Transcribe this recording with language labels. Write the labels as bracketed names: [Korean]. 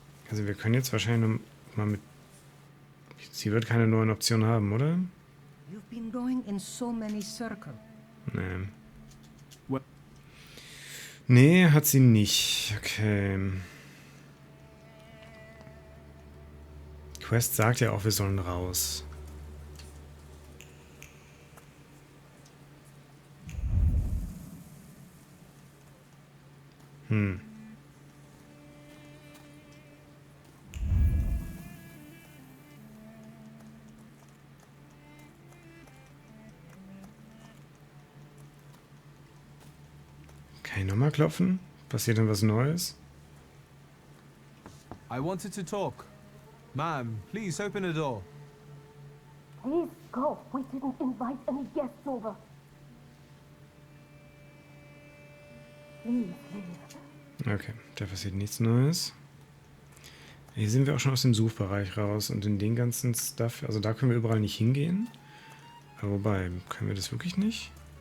[German] Also wir können jetzt wahrscheinlich noch mal mit... Sie wird keine neuen Optionen haben, oder? [English] You've been going in so many circles. [German] Nee. Nee, hat sie nicht. Okay. Quest sagt ja auch, wir sollen raus. Kann ich nochmal klopfen? Passiert denn was Neues? [English] I wanted to talk. Ma'am, please open the door. Please go. We didn't invite any guests over. Please leave. [German] Okay, da passiert nichts Neues. Hier sind wir auch schon aus dem Suchbereich raus und in den ganzen Stuff, also da können wir überall nicht hingehen. Aber wobei, können wir das wirklich nicht?